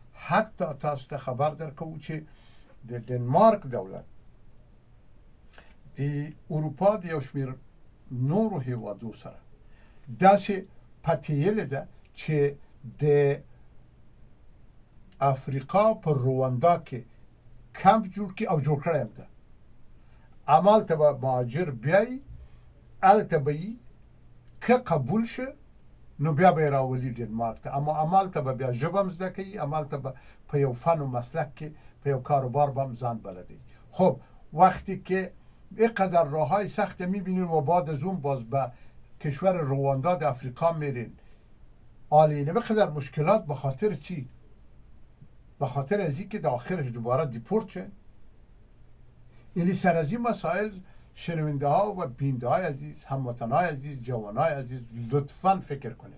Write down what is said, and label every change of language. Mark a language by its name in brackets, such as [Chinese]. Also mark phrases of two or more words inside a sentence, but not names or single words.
[Pashto] حتی تاسو ته خبر درکوو چې د ډنمارک دولت د اروپا د یو شمېر نورو هیوادو سره داسې پتیلې ده چې د افریقا په رواندا کې کمپ جوړ کی او جوړ کړی ده. عمل ته به مهاجر بیایي، هلته به یې که قبول شه نو بیا به یې راولي ډنمارک ته، اما عمل ته به بیا ژبه هم زده کوي، عمل ته به په یو فن و مسلک کې په یو کاروبار به هم ځان بلدی. [Persian] خب وقتی که اینقدر راههای سخت میبینیم و بعد از اون باز به کشور رواندا د افریقا میرین، آلینه بقدر مشکلات به خاطر چی؟ به خاطر از اینکه در آخرش دوباره دیپورت شه. یعنی سر از این مسائل شنونده ها و بینده های عزیز، هموطن های عزیز، جوان های عزیز لطفا فکر کنید.